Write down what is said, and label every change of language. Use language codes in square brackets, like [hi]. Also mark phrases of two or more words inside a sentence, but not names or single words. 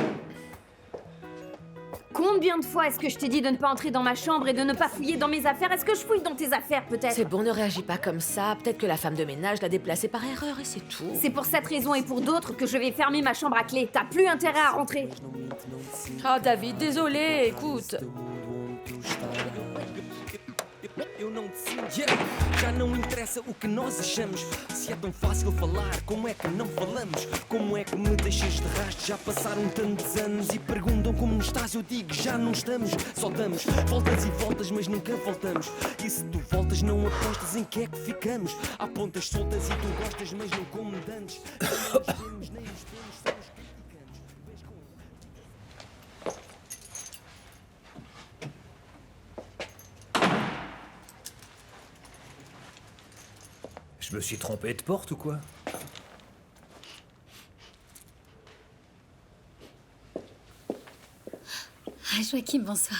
[fr] Combien de fois est-ce que je t'ai dit de ne pas entrer dans ma chambre et de ne pas fouiller dans mes affaires? Est-ce que je fouille dans tes affaires, peut-être? C'est bon, ne réagis pas comme ça. Peut-être que la femme de ménage l'a déplacé par erreur et c'est tout. C'est pour cette raison et pour d'autres que je vais fermer ma chambre à clé. T'as plus intérêt à rentrer. Oh, David, désolé, écoute. [pt] Eu não decido, já não interessa o que nós achamos. Se é tão fácil falar, como é que não falamos? Como é que me deixas de rastro? Já passaram tantos anos e perguntam como estás. Eu digo, já não estamos, só damos voltas e voltas, mas nunca voltamos. E se tu voltas, não apostas em que é que ficamos? Há pontas soltas e tu gostas, mas não como dantes. Nem nos vemos, nem nos vemos, somos [fr] Je me suis trompé de porte ou quoi? Ah, Joachim, bonsoir.